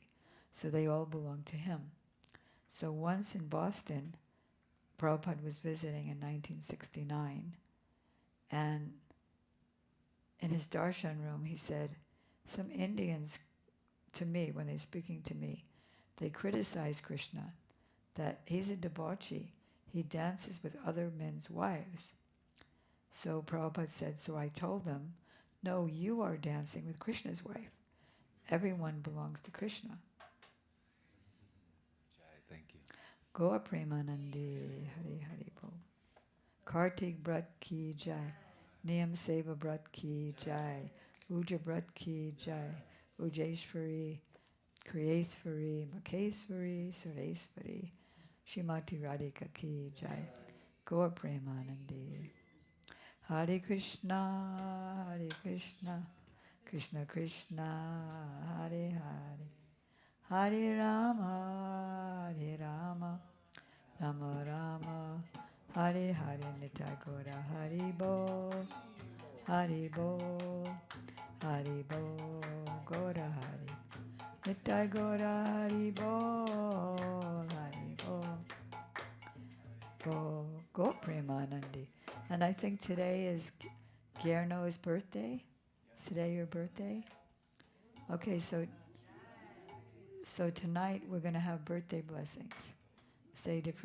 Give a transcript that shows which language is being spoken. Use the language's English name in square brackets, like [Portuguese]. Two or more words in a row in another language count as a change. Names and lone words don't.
[English] So they all belong to him. So once in Boston, Prabhupada was visiting in 1969, and in his darshan room he said, some Indians to me, when they're speaking to me, they criticize Krishna, that he's a debauchee. He dances with other men's wives. So Prabhupada said, so I told them, no, you are dancing with Krishna's wife. Everyone belongs to Krishna. Jai, thank you. [Bangla] গোয়া প্রেমানন্দী, হরি হরি বোল. [Hindi] कार्तिक व्रत की जय। नियम सेवा व्रत की जय. उजा व्रत की जय. Ujeshwari, Kriyeswari, Makeswari, Sureswari. श्रीमती राधिका की जय. [Bangla] গোয়া প্রেমানন্দী. [Sanskrit] हरे कृष्ण, हरे कृष्ण, कृष्ण कृष्ण, हरे हरे. हरे राम, राम राम, [Bangla] হরি হরি নিতাই গোরা হরি বো, হরি বো, হরি বো, গোরা হরি. নিতাই গোরা হরি বো, হরি বো. গো প্রেমানন্দী. [English] And I think today is Gierno's birthday. Is today your birthday? Okay, so tonight we're going to have birthday blessings. Say different